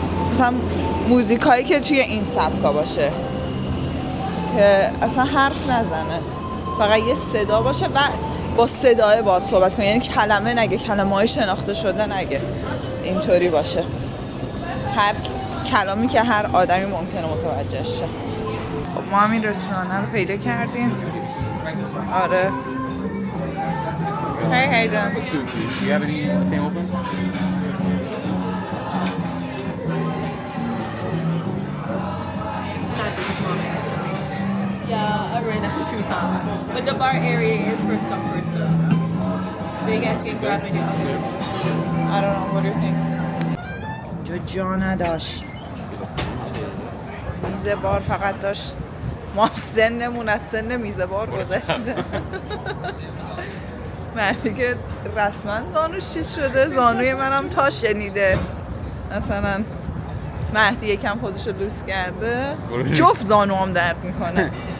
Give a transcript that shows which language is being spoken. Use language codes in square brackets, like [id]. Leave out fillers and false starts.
[fa] مثلا موزیکایی که توی این سبکا باشه که اصلا حرف نزنه فقط یه صدا باشه و با صدای باهات صحبت کنه یعنی کلمه نگه کلمه‌های شناخته شده نگه اینطوری باشه هر کلامی که هر آدمی ممکنه متوجه شه خب ما هم این رستوران رو پیدا کردیم آره [en] Hey Hayden Do you have anything open? Yeah, I ran out 2 times. But the bar area is first come, first serve. So you guys can grab any available. I don't know what do you think [fa] جا نداشت میز بار فقط داشت ما سنمون از سن میز بار گذشته مردی که رسما زانوش چیز شده زانوی منم تا شنیده مثلا مهدی یکم خودشو لوس کرده جفت زانو هم درد میکنه